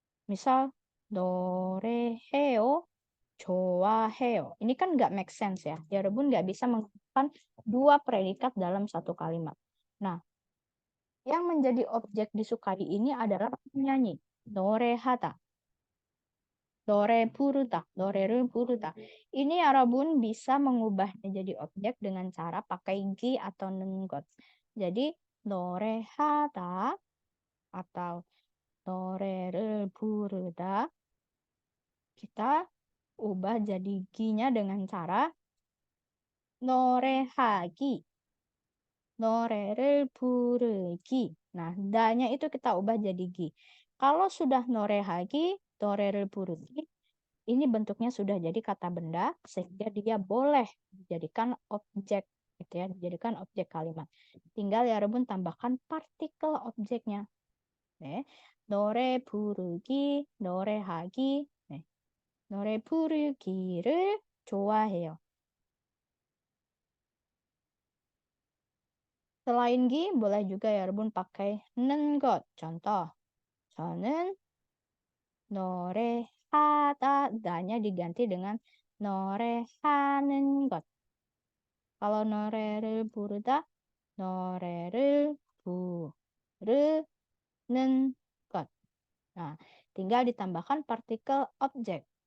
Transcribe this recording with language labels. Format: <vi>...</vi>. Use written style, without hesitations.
<ko>Misal 노래해요, 좋아해요.</ko> <id>Ini kan nggak make sense ya. Yarbun nggak bisa menggunakan dua predikat dalam satu kalimat. Nah, yang menjadi objek disukai ini adalah penyanyi.</id> <ko>노래하다, 노래 부르다, 노래를 부르다.</ko> <id>Ini Yarbun bisa mengubahnya jadi objek dengan cara pakai gi atau nengot. Jadi 노래하다 atau 노래를 부르다 kita ubah jadi gi-nya dengan cara</id> <ko>노래하기, 노래를 부르기.</ko> <id>Nah, da-nya itu kita ubah jadi gi. Kalau sudah</id> <ko>노래하기, 노래를 부르기,</ko> <id>ini bentuknya sudah jadi kata benda sehingga dia boleh dijadikan objek, gitu ya, dijadikan objek kalimat. Tinggal ya Rebun tambahkan partikel objeknya.</id> <ko>네. 노래 부르기, 노래하기. 네. 노래 부르기를 좋아해요.</ko> <id>Selain gi, boleh juga ya Rebun pakai nengot. Contoh, 저는 노래하다, da-nya diganti dengan</id> <ko>노래하는 것. Kalau 노래를 부르다, 노래를 부르는 것.</ko> <id>Nah, tinggal ditambahkan partikel objek.</id>